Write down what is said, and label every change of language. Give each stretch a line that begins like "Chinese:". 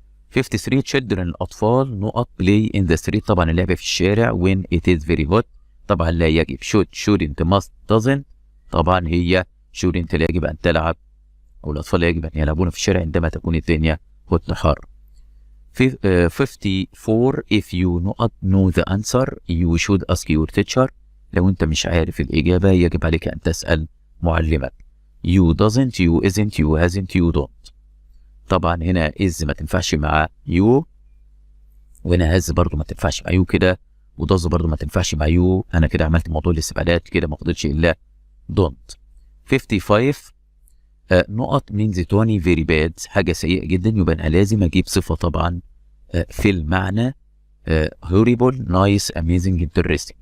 Arabic: 53 children الأطفال نقط
English: play in the street،
Arabic: طبعا اللعبة في الشارع
English: when it is very hot،
Arabic: طبعا لا يجب
English: should shouldn't must doesn't،
Arabic: طبعا هي shouldn't لا يجب أن تلعب أو الأطفال يجب أن يلعبون في الشارع عندما تكون الدنيا حر.
English: 54 if you not know the answer you should ask your teacher.
Arabic: لو أنت مش عارف الإجابة يجب عليك أن تسأل معلمك.
English: you doesn't you isn't you hasn't you don't.
Arabic: طبعا هنا is ما تنفعش مع you، وهنا has برضو ما تنفعش مع you كده، وdoes برضو ما تنفعش مع you. أنا كده عملت موضوع الاستبعادات كده، ما فضلش إلا don't. 55 نقط
English: means 20 very bad،
Arabic: حاجة سيئة جدا، يبقى أنا لازم أجيب صفة طبعا في المعنى
English: horrible nice amazing interesting.